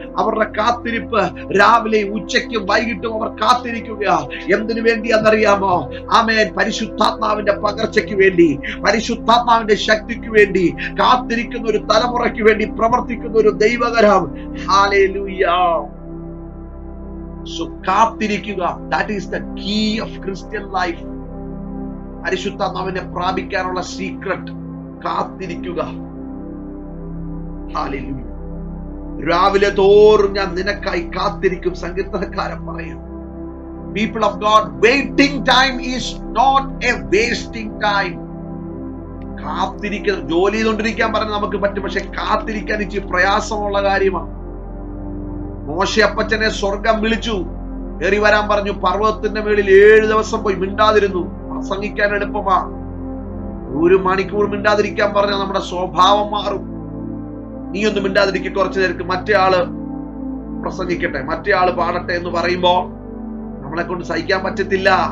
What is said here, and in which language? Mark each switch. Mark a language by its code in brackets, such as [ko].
[ml] അവരുടെ കാത്തിരിപ്പ് രാവിലെയും ഉച്ചയ്ക്കും വൈകിട്ടും അവർ കാത്തിരിക്കുക. എന്തിനു വേണ്ടിയാണെന്നറിയാമോ? ആമേൻ. പരിശുദ്ധാത്മാവിന്റെ പകർച്ചയ്ക്ക് വേണ്ടി, പരിശുദ്ധാത്മാവിന്റെ ശക്തിക്ക് വേണ്ടി കാത്തിരിക്കുന്ന ഒരു തലമുറയ്ക്ക് വേണ്ടി പ്രവർത്തിക്കുന്ന ഒരു ദൈവകരം. ഹല്ലേലൂയ. So കാത്തിരിക്കുക. [en] That is the key of Christian life. [ml] പരിശുദ്ധാത്മാവിനെ പ്രാപിക്കാനുള്ള സീക്രട്ട് കാത്തിരിക്കുക. ഹല്ലേലൂയ. രാവിലെ തോറും ഞാൻ നിനക്കായി കാത്തിരിക്കും, സങ്കീർത്തനക്കാരൻ പറയും. [en] People of God, waiting time is not a wasting time. [ml] കാത്തിരിക്കുന്ന, ജോലി ചെയ്തുകൊണ്ടിരിക്കാൻ പറഞ്ഞാൽ നമുക്ക് പറ്റും, പക്ഷെ കാത്തിരിക്കാൻ ഇച്ചിരി പ്രയാസമുള്ള കാര്യമാണ്. മോശയപ്പച്ചനെ സ്വർഗം വിളിച്ചു, കയറി വരാൻ പറഞ്ഞു. പർവ്വതത്തിന്റെ മേളിൽ 7 ദിവസം പോയി മിണ്ടാതിരുന്നു. പ്രസംഗിക്കാൻ എളുപ്പമാ. 1 മണിക്കൂർ മിണ്ടാതിരിക്കാൻ പറഞ്ഞാൽ നമ്മുടെ സ്വഭാവം മാറും. നീ ഒന്ന് മിണ്ടാതിരിക്കും, കുറച്ചു നേരം മറ്റേ ആള് പ്രസംഗിക്കട്ടെ, മറ്റേ ആള് പാടട്ടെ എന്ന് പറയുമ്പോ നമ്മളെ കൊണ്ട് സഹിക്കാൻ പറ്റത്തില്ല.